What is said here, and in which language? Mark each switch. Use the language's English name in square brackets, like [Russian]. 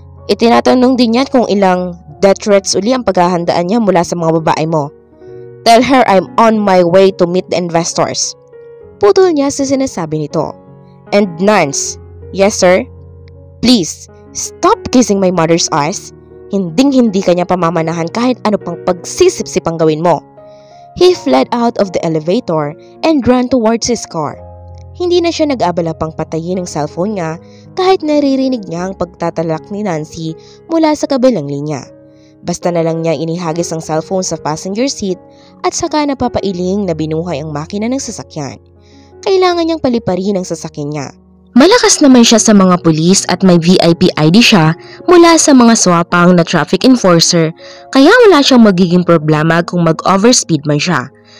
[Filipino] Itinatanong din niya kung ilang death threats uli ang paghahandaan niya mula sa mga babae mo. [English] Tell her I'm on my way to meet the investors. [Filipino] Putol niya sa sinasabi nito. [English] And Nance, yes sir? Please, stop kissing my mother's ass. [Filipino] Hinding-hindi kanya pamamanahan kahit ano pang pagsisip-sip ang gawin mo. [English] He fled out of the elevator and ran towards his car. [Filipino] Hindi na siya nag-abala pang patayin ang cellphone niya kahit naririnig niya ang pagtatalak ni Nancy mula sa kabilang linya. Basta na lang niya inihagis ang cellphone sa passenger seat at saka napapailing na binuhay ang makina ng sasakyan. kailangan niyang paliparin ang sasakyan niya. Malakas naman siya sa mga pulis at may VIP ID siya mula sa mga swapang na traffic enforcer, kaya wala siyang magiging problema kung mag-overspeed man siya.